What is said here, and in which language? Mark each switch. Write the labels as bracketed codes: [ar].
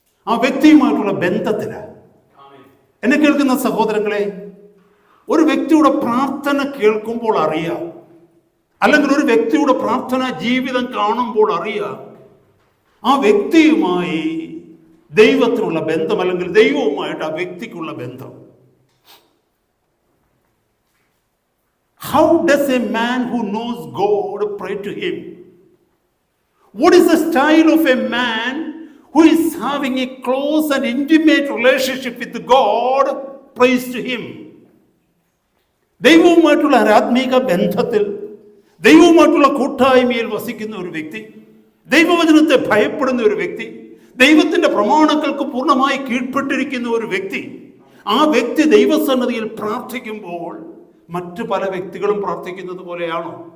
[ml] ആ വ്യക്തിയുമായിട്ടുള്ള ബന്ധത്തിലാണ്. എന്നെ കേൾക്കുന്ന സഹോദരങ്ങളെ, ഒരു വ്യക്തിയുടെ പ്രാർത്ഥന കേൾക്കുമ്പോൾ അറിയാം, അല്ലെങ്കിൽ ഒരു വ്യക്തിയുടെ പ്രാർത്ഥനാ ജീവിതം കാണുമ്പോൾ അറിയാം ആ വ്യക്തിയുമായി ദൈവത്തിനുള്ള ബന്ധം, അല്ലെങ്കിൽ ദൈവവുമായിട്ട് ആ വ്യക്തിക്കുള്ള ബന്ധം. [en] How does a man who knows God pray to him? What is the style of a man who is having a close and intimate relationship with God prays to him? [ml] ദൈവവുമായിട്ടുള്ള ആത്മീക ബന്ധത്തിൽ, ദൈവവുമായിട്ടുള്ള കൂട്ടായ്മയിൽ വസിക്കുന്ന ഒരു വ്യക്തി, ദൈവവചനത്തെ ഭയപ്പെടുന്ന ഒരു വ്യക്തി, ദൈവത്തിൻ്റെ പ്രമാണങ്ങൾക്ക് പൂർണ്ണമായി കീഴ്പ്പെട്ടിരിക്കുന്ന ഒരു വ്യക്തി, ആ വ്യക്തി ദൈവസന്നിധിയിൽ പ്രാർത്ഥിക്കുമ്പോൾ മറ്റു പല വ്യക്തികളും പ്രാർത്ഥിക്കുന്നത് പോലെയാണോ?